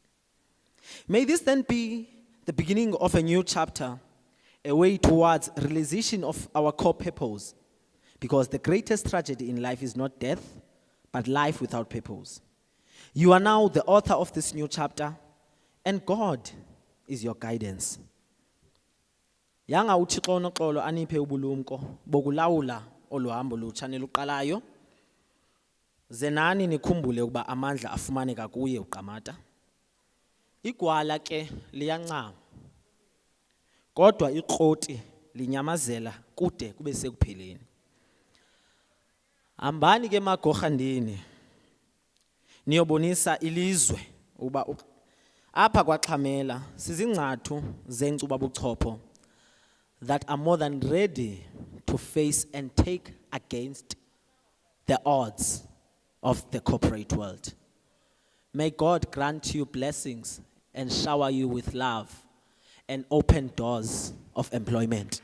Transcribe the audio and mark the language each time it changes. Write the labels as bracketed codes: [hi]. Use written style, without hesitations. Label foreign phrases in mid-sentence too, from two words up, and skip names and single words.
[en] May this then be the beginning of a new chapter, a way towards realization of our core purpose, because the greatest tragedy in life is not death, but life without purpose. You are now the author of this new chapter, and God is your guidance. [xh] Yanga uThixo unoxolo aniphe ubulumko bokulawula oluhambo lutsha neluqalayo. Zenani nikhumbule ukuba amandla afumaneka kuye uQamata. Igwala ke liyancama. Kodwa ikroti linyamazela kude kube sekupheleni. Hambani ke magorhandini. Niyobonisa ilizwe uba apha kwaXhamela sizingcathu zenkcuba buchopho [en] that are more than ready to face and take against the odds of the corporate world. May God grant you blessings and shower you with love and open doors of employment.